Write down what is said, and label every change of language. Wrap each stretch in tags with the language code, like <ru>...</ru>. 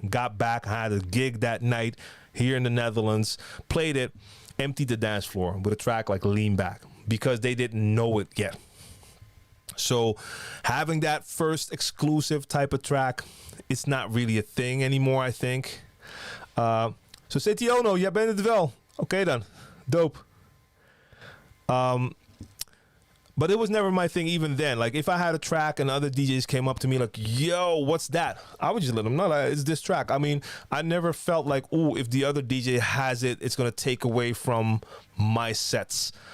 <en>Got back, I had a gig that night here in the Netherlands, played it, emptied the dance floor with a track like Lean Back, because they didn't know it yet. So having that first exclusive type of track, it's not really a thing anymore, I think.</en> <nl>So Setiono, jij bent het wel. Oké dan, dope.</nl> <en>But it was never my thing even then. Like if I had a track and other DJs came up to me like, yo, what's that? I would just let them know that it's this track. I mean, I never felt like, oh, if the other DJ has it, it's going to take away from my sets.</en>